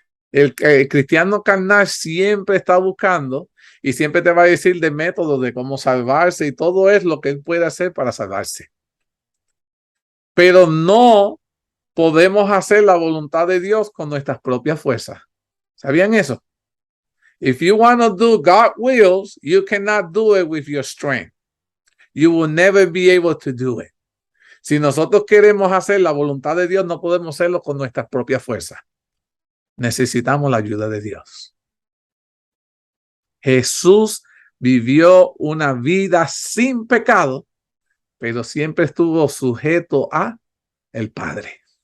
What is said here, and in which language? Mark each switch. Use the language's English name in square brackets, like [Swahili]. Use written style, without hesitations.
[Spanish] El cristiano carnal siempre está buscando y siempre te va a decir de métodos de cómo salvarse y todo es lo que él puede hacer para salvarse. Pero no podemos hacer la voluntad de Dios con nuestras propias fuerzas. ¿Sabían eso? [English] If you want to do God's wills, you cannot do it with your strength. You will never be able to do it. [Spanish] Si nosotros queremos hacer la voluntad de Dios, no podemos hacerlo con nuestras propias fuerzas. Necesitamos la ayuda de Dios. Jesús vivió una vida sin pecado, pero siempre estuvo sujeto a el Padre.